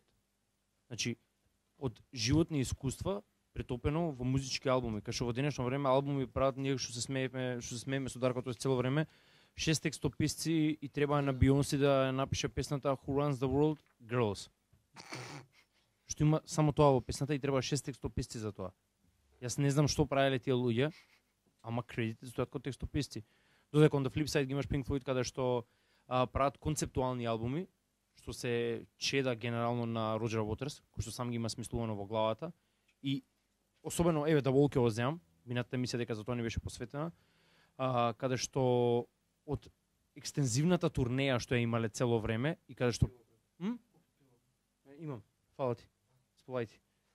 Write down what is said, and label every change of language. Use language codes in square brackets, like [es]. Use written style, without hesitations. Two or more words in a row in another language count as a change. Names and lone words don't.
[mk] Значи, од животни искуства претопено во музички албуми, кај што во денешно време албуми прават ние што се смееме со Дарко цело време, 6 текстописци и треба на Бионси да напише песната Who Runs the World? Girls. Што има само тоа во песната и треба 6 текстописци за тоа. Јас не знам што правеле тие луѓе, ама кредитите стојат како текстописци. Додека [en] on the flip side [mk] ги имаш Pink Floyd каде што прават концептуални албуми, што се чеда генерално на Роджер Уотерс, кој што сам ги има смислувано во главата. И особено, еве да волке го земам, минатата емисија дека за тоа не беше посветена, каде што од екстензивната турнеја што ја имале цело време и каде што имам, фала ти, сповади ти.